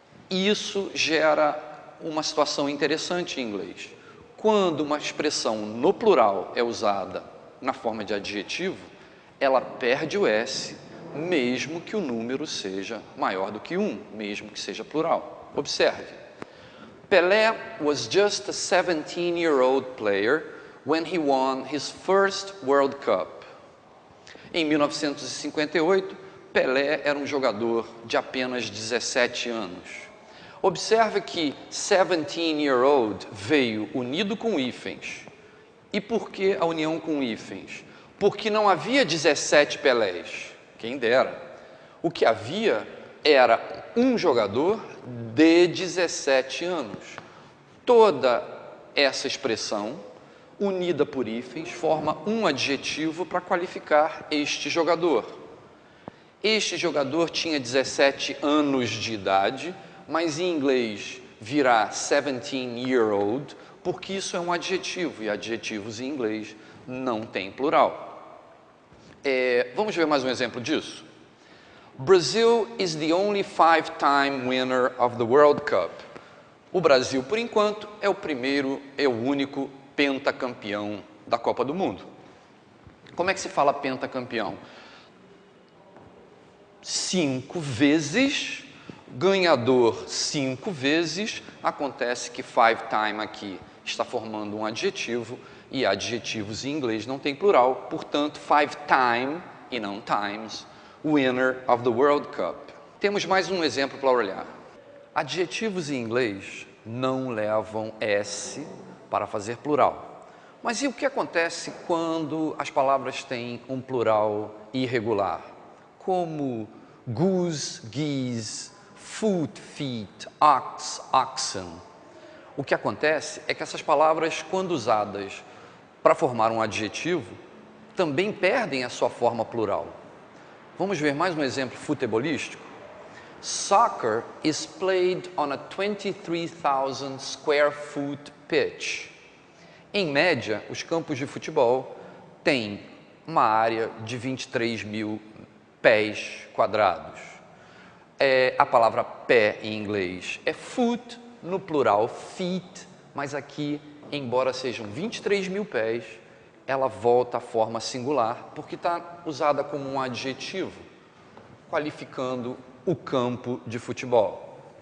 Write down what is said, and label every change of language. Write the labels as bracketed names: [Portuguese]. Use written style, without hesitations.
[Portuguese] E isso gera uma situação interessante em inglês. Quando uma expressão no plural é usada na forma de adjetivo, ela perde o S, mesmo que o número seja maior do que 1, mesmo que seja plural. Observe. [English] Pelé was just a 17-year-old player when he won his first World Cup. [Portuguese] Em 1958, Pelé era um jogador de apenas 17 anos. Observe que 17-year-old veio unido com hífens. E por que a união com hífens? Porque não havia 17 Pelés, quem dera. O que havia era um jogador de 17 anos. Toda essa expressão, unida por hífens, forma um adjetivo para qualificar este jogador. Este jogador tinha 17 anos de idade, mas em inglês virá 17-year-old, porque isso é um adjetivo, e adjetivos em inglês não tem plural. Vamos ver mais um exemplo disso? [English] Brazil is the only 5-time winner of the World Cup. [Portuguese] O Brasil, por enquanto, é o único pentacampeão da Copa do Mundo. Como é que se fala pentacampeão? 5 vezes, ganhador 5 vezes, acontece que 5-time aqui está formando um adjetivo, e adjetivos em inglês não tem plural, portanto, 5-time, e não times, [English] winner of the World Cup. [Portuguese] Temos mais um exemplo para olhar. Adjetivos em inglês não levam S para fazer plural. Mas e o que acontece quando as palavras têm um plural irregular? Como goose, geese, foot, feet, ox, oxen. O que acontece é que essas palavras, quando usadas para formar um adjetivo, também perdem a sua forma plural. Vamos ver mais um exemplo futebolístico? [English] Soccer is played on a 23,000 square foot pitch. [Portuguese] Em média, os campos de futebol têm uma área de 23 mil pés quadrados. A palavra pé em inglês é foot, no plural feet, mas aqui, embora sejam 23 mil pés, ela volta à forma singular, porque está usada como um adjetivo, qualificando o campo de futebol.